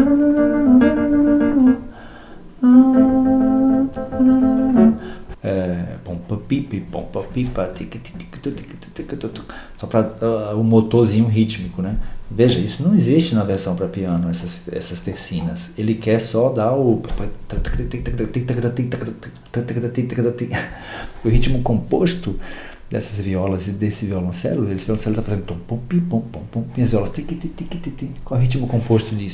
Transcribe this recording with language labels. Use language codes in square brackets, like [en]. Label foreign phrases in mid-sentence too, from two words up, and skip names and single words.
[pt] Só para o motorzinho rítmico, né? Veja, isso não existe na versão para piano, essas tercinas. Ele quer só dar o ritmo composto dessas violas e desse violoncelo. Esse violoncelo está fazendo tom, pom, pi, pom, pom, pom, e as violas. Qual é o ritmo composto disso?